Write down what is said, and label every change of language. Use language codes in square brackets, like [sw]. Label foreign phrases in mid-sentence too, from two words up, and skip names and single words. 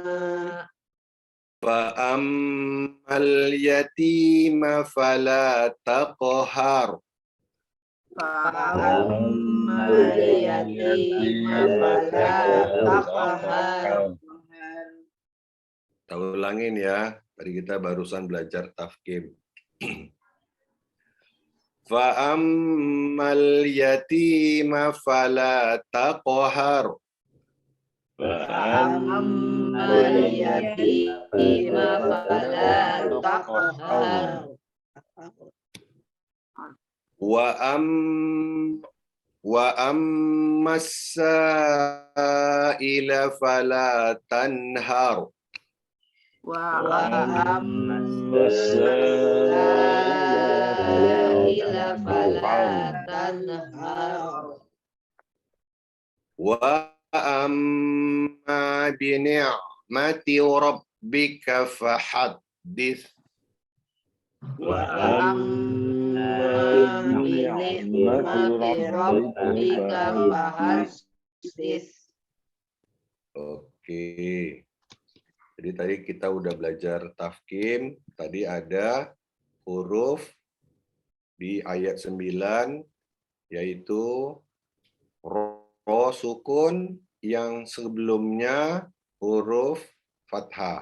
[ar] فأما اليتيم فلا تقهر. فأما اليتيم فلا تقهر. [id] Kita ulangin ya. Tadi kita barusan belajar tafkim. [ar] فأما اليتيم فلا تقهر. فأما اليتيم فلا تقهر. وأما السائل فلا تنهر. وأما السائل فلا تنهر. وأما بنعمة ربك فحدث. وأما بنعمة ربك فحدث. [id] Oke. Jadi tadi kita udah belajar tafkim. Tadi ada huruf di ayat 9 yaitu ro sukun yang sebelumnya huruf fathah.